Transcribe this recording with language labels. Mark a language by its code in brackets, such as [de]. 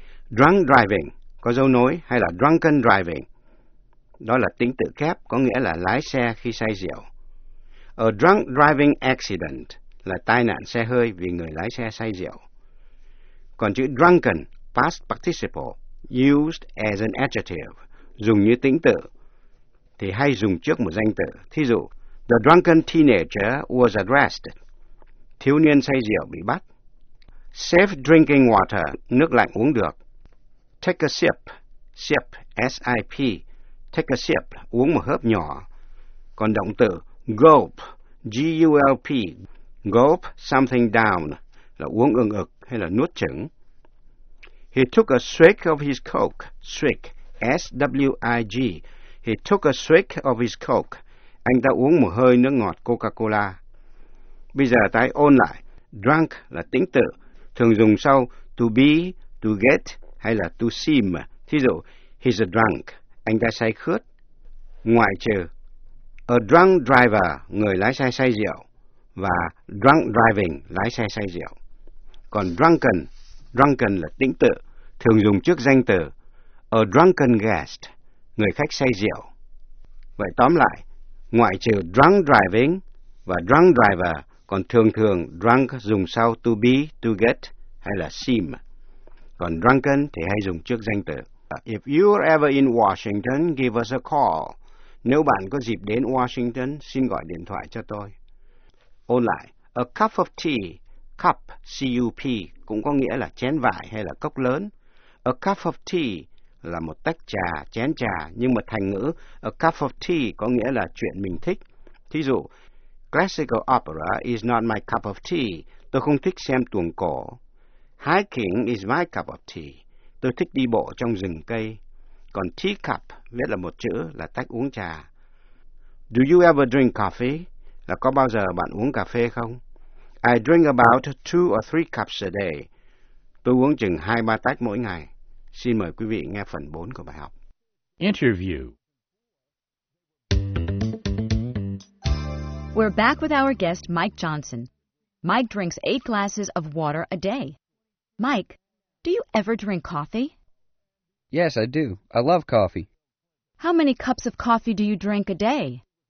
[vi] Drunk driving có dấu nối hay là drunken driving. Đó là tính tự kép có nghĩa là lái xe khi say rượu. [en] A drunk driving accident [vi] là tai nạn xe hơi vì người lái xe say rượu. Còn chữ drunken, [en] past participle, used as an adjective, [vi] dùng như tính tự, thì hay dùng trước một danh từ. Thí dụ, [en] the drunken teenager was arrested. [vi] Thiếu niên say rượu bị bắt. [en] Safe drinking water, [vi] nước lạnh uống được. [en] Take a sip, sip, S-I-P, take a sip, [vi] uống một hớp nhỏ. Còn động từ, gulp, G-U-L-P, [en] gulp something down, [vi] là uống ừng ực hay là nuốt chửng. [en] He took a swig of his coke, swig, S-W-I-G. He took a swig of his coke. [vi] Anh ta uống một hơi nước ngọt Coca-Cola. Bây giờ ta ôn lại. Drunk là tính tự, thường dùng sau [en] to be, to get [vi] hay là to seem. Thí dụ, [en] he's a drunk. [vi] Anh ta say khướt. Ngoại trừ [en] A drunk driver, [vi] người lái xe say rượu, và drunk driving, lái xe say rượu. Còn drunken, drunken là tĩnh tự, thường dùng trước danh từ. [en] A drunken guest, [vi] người khách say rượu. Vậy tóm lại, ngoại trừ drunk driving và drunk driver, còn thường thường drunk dùng sau to be, to get hay là seem. Còn drunken thì hay dùng trước danh từ. [en] If you're ever in Washington, give us a call. [vi] Nếu bạn có dịp đến Washington, xin gọi điện thoại cho tôi. Ôn lại, [en] a cup of tea, [vi] cup, C-U-P, cũng có nghĩa là chén vải hay là cốc lớn. [en] A cup of tea [vi] là một tách trà, chén trà, nhưng mà thành ngữ a cup of tea có nghĩa là chuyện mình thích. [en] Thí dụ, classical opera is not my cup of tea. [vi] Tôi không thích xem tuồng cổ. [en] Hiking is my cup of tea. [vi] Tôi thích đi bộ trong rừng cây. Còn teacup viết là một chữ là tách uống trà. [en] Do you ever drink coffee? [vi] Là có bao giờ bạn uống cà phê không? [en] I drink about 2 or 3 cups a day. [vi] Tôi uống chừng 2-3 tách mỗi ngày. Xin mời quý vị nghe phần 4 của bài học. [en] Interview. We're back with our guest Mike Johnson. Mike drinks 8 glasses of water a day. Mike, do you ever drink coffee? Yes, I do. I love coffee. How many cups of coffee do you drink a day?